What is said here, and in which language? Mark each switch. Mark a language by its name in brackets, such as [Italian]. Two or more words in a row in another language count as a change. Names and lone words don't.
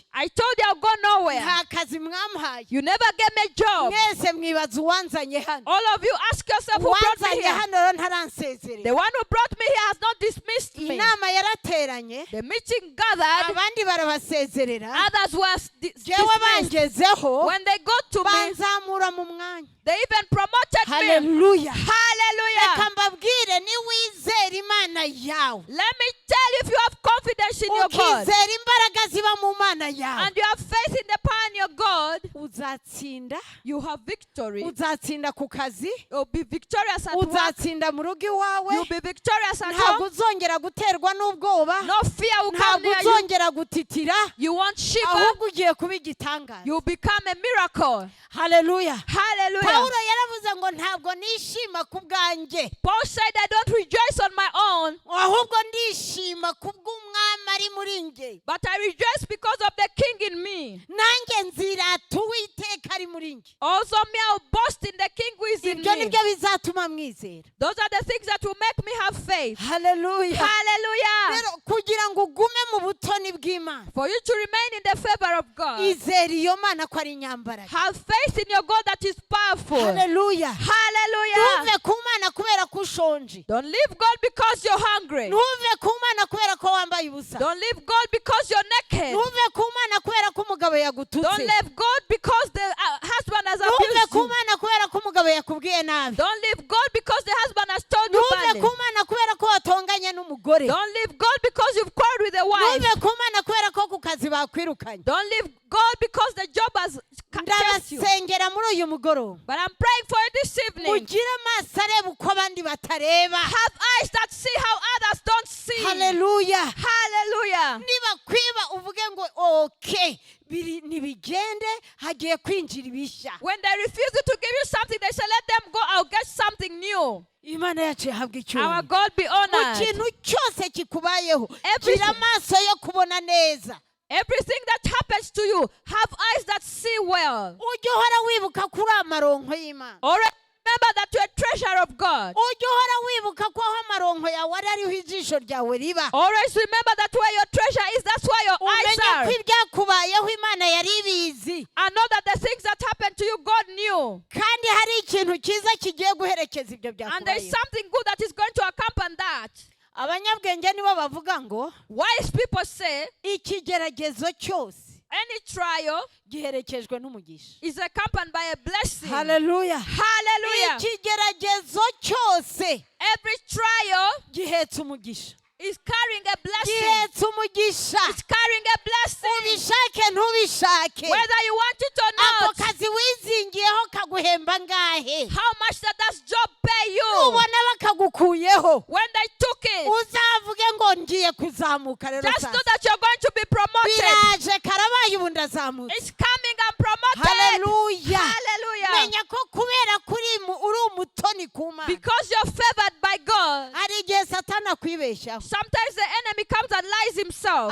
[English] I told you I'll go nowhere. [Kinyarwanda] Nta kazi mwampaye. [English] You never gave me a job. [Kinyarwanda] Mwese mwibaza uwanzanye hano. [English] All of you ask yourself, who brought me [Kinyarwanda] Uwanzanye [English] here? [Kinyarwanda] hano rero ntaransezerera. [English] The one who brought me here has not dismissed me. [Kinyarwanda] Inama yarateranye. [English] The meeting gathered. [Kinyarwanda] Abandi barabasezerera. [English] Others were [Kinyarwanda] Jewe [English] dismissed. [Kinyarwanda] bangezeho. [English] When they got to me, [Kinyarwanda] Banzamura mu mwanya. [English] they even promoted me. [Kinyarwanda] Haleluya. [English] Hallelujah. [Kinyarwanda] Reka mbabwire niwizera Imana yawe, [English] Let me tell you, if you have confidence in your God [Kinyarwanda] ukizera imbaraga ziba mu Mana yawe, [English] and you have faith in the power in your God, [Kinyarwanda] uzatsinda. [English] you have victory. [Kinyarwanda] Uzatsinda ku kazi, [English] You'll be victorious at work. [Kinyarwanda] uzatsinda mu rugo iwawe. [English] You'll be victorious at [Kinyarwanda] Ntabwo [English] home. [Kinyarwanda] uzongera guterwa n'ubwoba. [English] No fear will come [Kinyarwanda] Ntabwo [English] near you. [Kinyarwanda] uzongera gutitira. [English] You won't shiver. [Kinyarwanda] Ahubwo ugiye kuba igitangaza. [English] You'll become a miracle. [Kinyarwanda] Haleluya. [English] Hallelujah. [Kinyarwanda] Pawulo yaravuze ngo ntabwo nishima ku bwanjye, [English] Paul said, I don't rejoice on my own, [Kinyarwanda] ahubwo ndishima ku bw'umwami ari muri nge. [English] but I rejoice because of the King in me. [Kinyarwanda] Nanjye nzirata Uwiteka ari muri nge. [English] Also me, I'll boast in the King who is in [Kinyarwanda] Ibyo [English] me. [Kinyarwanda] nibyo bizatuma mwizera. [English] Those are the things that will make me have faith. [Kinyarwanda] Haleluya. [English] Hallelujah. [Kinyarwanda] Rero kugira ngo ugume mu butoni bw'Imana, [English] For you to remain in the favor of God, [Kinyarwanda] izera iyo Mana ko ari inyambaraga. [English] have faith in your God that is powerful. [Kinyarwanda] Haleluya. [English] Hallelujah. [Kinyarwanda] Ntuve ku Mana kubera ko ushonje. [English] Don't leave God because you're hungry. [Kinyarwanda] Ntuve ku Mana kubera ko wambaye ubusa. [English] Don't leave God because you're naked. [Kinyarwanda] Ntuve ku Mana kubera ko umugabo [English] Don't [Kinyarwanda] yagututse. [English] leave God because the husband has [Kinyarwanda] Ntuve [English] abused [Kinyarwanda] ku [English] you. [Kinyarwanda] Mana kubera ko umugabo yakubwiye nabi. [English] Don't leave God because the husband has told you [Kinyarwanda] Ntuve [English] badly. [Kinyarwanda] ku Mana kubera ko watonganye n'umugore. [English] Don't leave God because you've quarreled with the wife. [Kinyarwanda] Ntuve ku Mana kubera ko ku kazi kazi bakwirukanye. [English] Don't leave God because the job has chased you. [Kinyarwanda] Ndabasengera muri uyu mugoroba. [English] But I'm praying for you this evening. [Kinyarwanda] Mugire amaso areba uko abandi batareba. [English] Have eyes that see how others don't see. [Kinyarwanda] Hallelujah. [English] Hallelujah. [Kinyarwanda] Niba kwiba uvuge ngo okay nibigende hagiye kwinjira ibishya. [English] When they refuse you to give you something, they say, let them go, I'll get something new. [Kinyarwanda] Imana yacu yahabwa icyubahiro. [English] Our God be [Kinyarwanda] Mu [English] honored. [Kinyarwanda] kintu cyose kikubayeho gira amaso yo kubona neza. [English] Everything that happens to you, have eyes that see well. [Kinyarwanda] Ujye uhora wibuka kuri amaronko y'Imana. [English] Alright. Remember that you're a treasure of God. [Kinyarwanda] Ujye uhora wibuka ko aho amaronko yawe ariho ijisho ryawe riba. [English] Always remember that where your treasure is, that's where your eyes [Kinyarwanda] Umenye [English] are. [Kinyarwanda] ko ibyakubayeho Imana yari ibizi. [English] And know that the things that happened to you, God knew. [Kinyarwanda] Kandi hari ikintu cyiza kigiye guherekeza ibyo [English] And there's [Kinyarwanda] byakubayeho. [English] something good that is going to accompany that. [Kinyarwanda] Abanyabwenge nibo bavuga ngo [English] Wise people say [Kinyarwanda] ikigeragezo cyose [English] any trial [Kinyarwanda] giherekejwe n'umugisha. [English] is accompanied by a blessing. [Kinyarwanda] Hallelujah. [English] Hallelujah. [Kinyarwanda] Ikigeragezo cyose [English] Every trial [Kinyarwanda] gihetse umugisha. [English] is carrying a blessing. [Kinyarwanda] Gihetse umugisha. [English] It's carrying a blessing. [Kinyarwanda] Ubishake ntubishake. [English] Whether you want it or [Kinyarwanda] Ako [English] not. [Kinyarwanda] kazi wizingiyeho kaguhemba ngahe? [English] How much does that job pay you? [Kinyarwanda] Ubona bakagukuyeho. [English] When they took it, [Kinyarwanda] Uzavuge ngo ngiye kuzamuka rero [English] just [Kinyarwanda] sasa. [English] know that you're going to be promoted. [Kinyarwanda] Biraje karabaye ubu ndazamutse. [English] It's coming and promoted. [Kinyarwanda] Hallelujah. [English] Hallelujah. [Kinyarwanda] Menya ko kubera uri umutoni ku Mana. [English] Because you're favored by God. [Kinyarwanda] Hari igihe Satani akwibeshyaho. [English] Sometimes the enemy comes and lies himself.